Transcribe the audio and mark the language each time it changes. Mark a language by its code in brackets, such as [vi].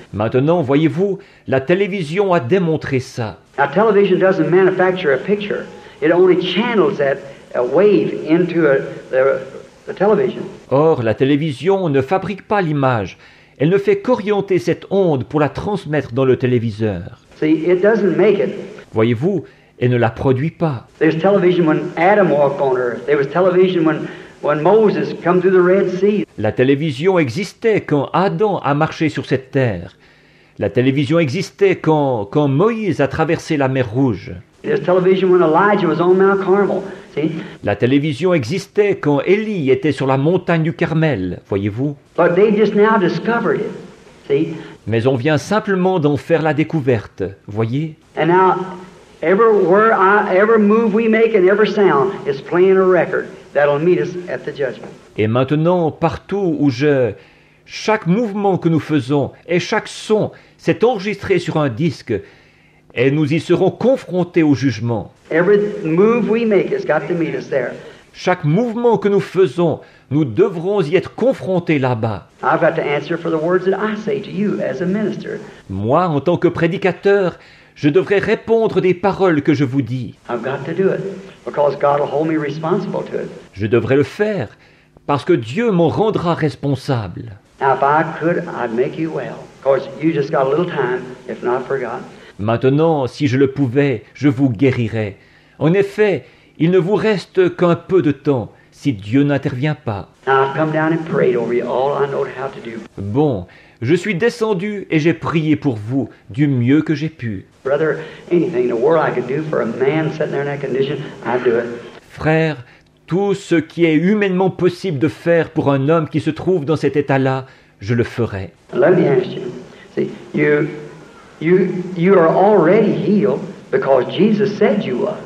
[fr] Maintenant, voyez-vous, la télévision a démontré ça. [en] Now, television doesn't manufacture a picture. It only channels that wave into the television. [fr] Or, la télévision ne fabrique pas l'image. Elle ne fait qu'orienter cette onde pour la transmettre dans le téléviseur. [en] See, it doesn't make it. [fr] Voyez-vous, elle ne la produit pas. [en] There's television when Adam walked on earth. There was television when Moses come through the Red Sea. [fr] La télévision existait quand Adam a marché sur cette terre. La télévision existait quand Moïse a traversé la mer Rouge. [en] There's television when Elijah was on Mount Carmel. See? [fr] La télévision existait quand Élie était sur la montagne du Carmel, voyez-vous. [en] But they just now discovered it. See? [fr] Mais on vient simplement d'en faire la découverte, voyez. [en] And now, every move we make and every sound is playing a record that'll meet us at the judgment. [fr] Et maintenant, partout où chaque mouvement que nous faisons et chaque son, c'est enregistré sur un disque, et nous y serons confrontés au jugement. [en] Every move we make has got to meet us there. [fr] Chaque mouvement que nous faisons, nous devrons y être confrontés là-bas. [en] I've got to answer for the words that I say to you as a minister. [fr] Moi, en tant que prédicateur, je devrais répondre des paroles que je vous dis. [en] I've got to do it because God will hold me responsible to it. [fr] Je devrais le faire parce que Dieu m'en rendra responsable. [en] Now, if I could, I'd make you well. Of course, you just got a little time, if not forgotten. [fr] Maintenant, si je le pouvais, je vous guérirais. En effet, il ne vous reste qu'un peu de temps, si Dieu n'intervient pas. [en] Now, I've come down and prayed over you all I know how to do. [fr] Bon, je suis descendu et j'ai prié pour vous du mieux que j'ai pu. [en] Brother, anything in the world I could do for a man sitting there in that condition, I'd do it. [fr] Frère, tout ce qui est humainement possible de faire pour un homme qui se trouve dans cet état-là, je le ferai. [en] Let me ask you. See, you are already healed because Jesus said you was.